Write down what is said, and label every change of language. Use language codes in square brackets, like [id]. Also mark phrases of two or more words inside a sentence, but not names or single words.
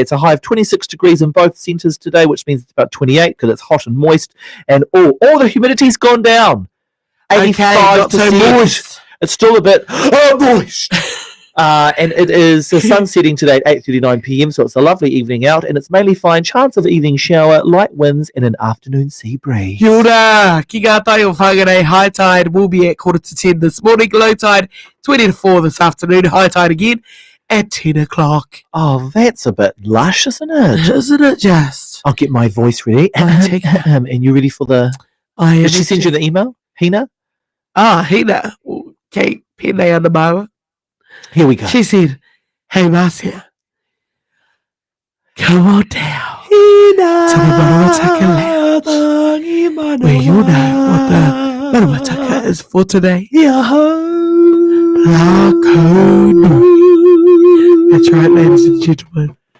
[en] It's a high of 26 degrees in both centres today, which means it's about 28 because it's hot and moist, and all the humidity's gone down. 85%. So moist. It's still a bit moist. And it is the sun setting today at 8:39 p.m, so it's a lovely evening out, and it's mainly fine. Chance of evening shower, light winds, and an afternoon sea breeze. [mi] Kia ora, ki ngā tai o Whangarei, [en] high tide will be at 9:45 this morning, low tide 20 to 4 this afternoon, high tide again at 10 o'clock. Oh, that's a bit lush, isn't it? Isn't it just? I'll get my voice ready. And you ready for the... Did she send you the email, Hina? [mi] Hina. Okay, pēnei ana maua. [en] Here we go. She said, hey, Marcia, come on down to the Maruataka land, where you know what the Maruataka is for today. That's right, ladies and gentlemen.